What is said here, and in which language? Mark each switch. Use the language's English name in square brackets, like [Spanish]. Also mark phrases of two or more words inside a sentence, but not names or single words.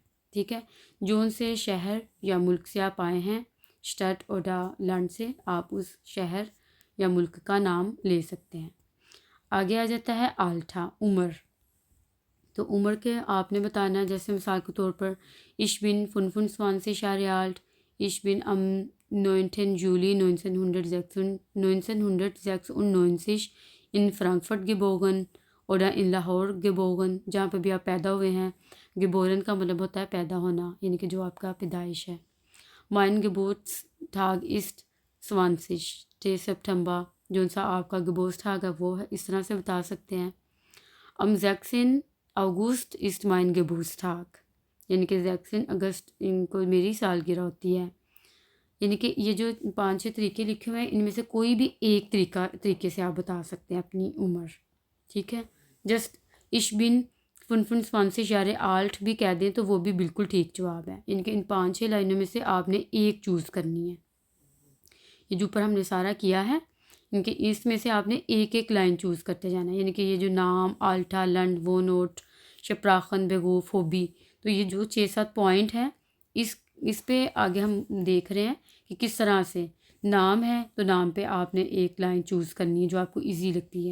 [Urdu] ٹھیک ہے. جون سے شہر یا ملک سے آپ آئے ہیں، [German] Stadt oder Land [Urdu] سے آپ اس شہر یا ملک کا نام لے سکتے ہیں. آگے آ جاتا ہے آلٹھا، عمر. تو عمر کے آپ نے بتانا، جیسے مثال کے طور پر [German] ich bin 25 Jahre alt, ich bin am 9. Juli 1996 in Frankfurt geboren oder in Lahore geboren. [Urdu] جہاں پہ بھی آپ پیدا ہوئے ہیں، گبورن کا مطلب ہوتا ہے پیدا ہونا، یعنی کہ جو آپ کا پیدائش ہے. [German] mein Geburtstag ist 20. September، [Urdu] جو سا آپ کا گبورتستاگ ہے وہ ہے، اس طرح سے بتا سکتے ہیں. [German] am 16. August ist mein Geburtstag، [Urdu] یعنی کہ 16 اگست ان کو میری سالگرہ ہوتی ہے. یعنی کہ یہ جو 5-6 طریقے لکھے ہوئے ہیں، ان میں سے کوئی بھی ایک طریقے سے آپ بتا سکتے ہیں اپنی عمر. ٹھیک ہے. جسٹ [German] ich bin 25 Jahre alt [Urdu] بھی کہہ دیں تو وہ بھی بالکل ٹھیک جواب ہے. یعنی کہ ان 5-6 لائنوں میں سے آپ نے ایک چوز کرنی ہے. یہ جو اوپر ہم نے سارا کیا ہے، ان کے اس میں سے آپ نے ایک ایک لائن چوز کرتے جانا ہے. یعنی کہ یہ جو نام، [German] Alter, Land, Wohnort, Sprachen, Beruf, [Urdu] ہوبی، تو یہ جو 6-7 پوائنٹ ہیں، اس پہ آگے ہم دیکھ رہے ہیں کہ کس طرح سے نام ہے تو نام پہ آپ نے ایک لائن چوز کرنی ہے جو آپ کو ایزی لگتی ہے.